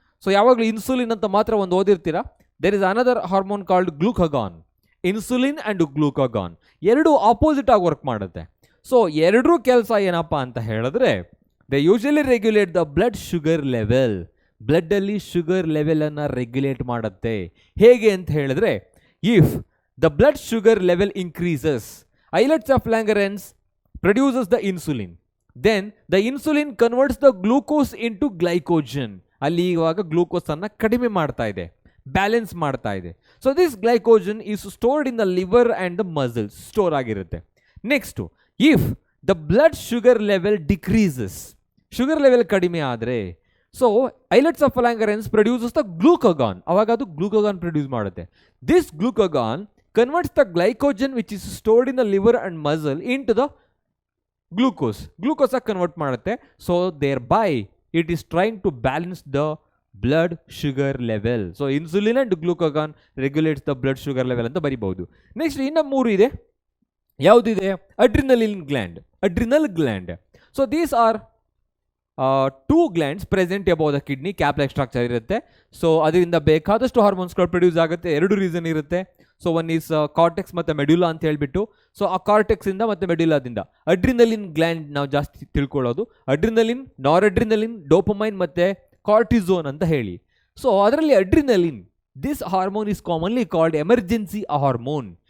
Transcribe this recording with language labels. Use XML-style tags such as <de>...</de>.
<kn>So ಯಾವಾಗಲೂ insulin ಅಂತ ಮಾತ್ರ ಒಂದು ಓದಿರ್ತೀರಾ.</kn> <en>There is another hormone called glucagon.</en> <kn>Insulin and ಗ್ಲೂಕಗಾನ್ ಎರಡು ಆಪೋಸಿಟ್ ಆಗಿ ವರ್ಕ್ ಮಾಡುತ್ತೆ.</kn> <en>so</en> <kn>ಎರಡೂ ಕೆಲಸ ಏನಪ್ಪ ಅಂತ ಹೇಳಿದ್ರೆ,</kn> <en>They usually regulate the blood sugar level.</en> <kn>ಬ್ಲಡ್ಡಲ್ಲಿ sugar ಲೆವೆಲನ್ನು regulate ಮಾಡುತ್ತೆ. ಹೇಗೆ ಅಂತ ಹೇಳಿದ್ರೆ,</kn> <en>If the blood sugar level increases, islets of Langerhans produces the insulin. Then the insulin converts the glucose into glycogen.</en> <kn>ಅಲ್ಲಿ ಇವಾಗ ಗ್ಲೂಕೋಸ್ ಅನ್ನ ಕಡಿಮೆ ಮಾಡ್ತಾ ಇದೆ, ಬ್ಯಾಲೆನ್ಸ್ ಮಾಡ್ತಾ ಇದೆ.</kn> <en>so this glycogen is stored in the liver and the muscles,</en> <kn>store ಆಗಿರುತ್ತೆ.</kn> <en>next, if the blood sugar level decreases,</en> <kn>sugar level ಕಡಿಮೆ ಆದರೆ,</kn> <en>So islets of Langerhans produces the glucagon.</en> <kn>ಅವಾಗ ಅದು ಗ್ಲೂಕಗಾನ್ ಪ್ರೊಡ್ಯೂಸ್ ಮಾಡುತ್ತೆ.</kn> <en>This glucagon converts the glycogen which is stored in the liver and muscle into the glucose. Glucose convert</en> <kn>ಮಾಡುತ್ತೆ.</kn> <en>So thereby it is trying to balance the blood sugar level. So insulin and glucagon regulates the blood sugar level</en> <kn>ಅಂತ ಬರಿಬಹುದು. Next ಇನ್ನು 3 ಇದೆ. ಯಾವುದಿದೆ?</kn> <en>adrenal gland. So these are 2 glands present above the kidney, cap like structure ಇರುತ್ತೆ.</en> <kn>So ಅದರಿಂದ ಬೇಕಾದಷ್ಟು ಹಾರ್ಮೋನ್ಸ್ಗಳು produce ಆಗುತ್ತೆ. 2 reason ಇರುತ್ತೆ. So one is cortex ಮತ್ತು ಮೆಡ್ಯುಲಾ ಅಂತ ಹೇಳ್ಬಿಟ್ಟು. ಸೊ ಆ ಕಾರ್ಟೆಕ್ಸಿಂದ ಮತ್ತು ಮೆಡ್ಯುಲಾದಿಂದ ಅಡ್ರಿನಲಿನ್ ಗ್ಲ್ಯಾಂಡ್ ನಾವು ಜಾಸ್ತಿ ತಿಳ್ಕೊಳ್ಳೋದು. ಅಡ್ರಿನಲಿನ್, ನಾರ್ ಅಡ್ರಿನಲಿನ್, ಡೋಪಮೈನ್ ಮತ್ತು ಕಾರ್ಟಿಸೋನ್ ಅಂತ ಹೇಳಿ.</kn> <en>so</en> <kn>ಅದರಲ್ಲಿ</kn> <en>Adrenaline, this hormone is commonly called emergency hormone.</en>